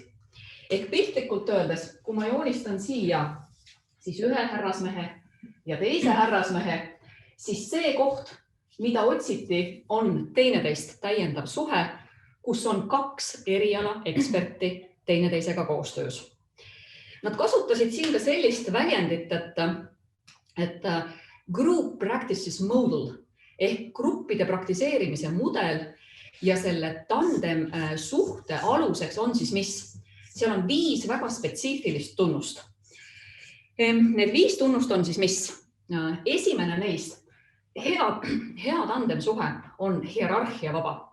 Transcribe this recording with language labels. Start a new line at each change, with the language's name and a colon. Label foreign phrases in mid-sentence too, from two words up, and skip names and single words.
Estonian: Ehk piltlikult öeldes, kui ma joonistan siia siis ühe härrasmehe ja teise härrasmehe, siis see koht, mida otsiti, on teineteist täiendav suhe, kus on 2 eriala eksperti teineteisega koostöös. Nad kasutasid siin ka sellist väljendit, et
English: group practices model
Estonian: ehk gruppide praktiseerimise mudel ja selle tandem suhte aluseks on siis mis? Seal on 5 väga spetsiifilist tunnust. Need 5 tunnust on siis mis? Esimene neist, hea tandemsuhe on hierarhia vaba.